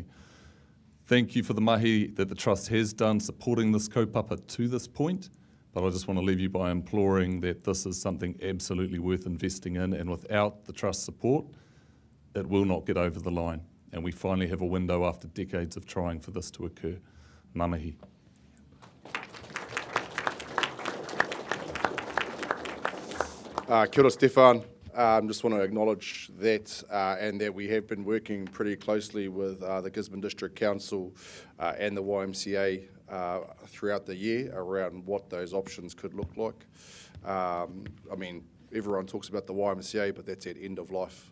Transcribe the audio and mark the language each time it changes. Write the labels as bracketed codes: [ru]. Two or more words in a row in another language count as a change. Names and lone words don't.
[en] Thank you for the mahi that the Trust has done supporting this kaupapa to this point, but I just want to leave you by imploring that this is something absolutely worth investing in, and without the Trust support, it will not get over the line. And we finally have a window after decades of trying for this to occur. [mi] Ngā mihi. Kia ora, Stefan. [en] Just want to acknowledge that and that we have been working pretty closely with the Gisborne District Council and the YMCA throughout the year around what those options could look like. I mean, everyone talks about the YMCA, but that's at end of life.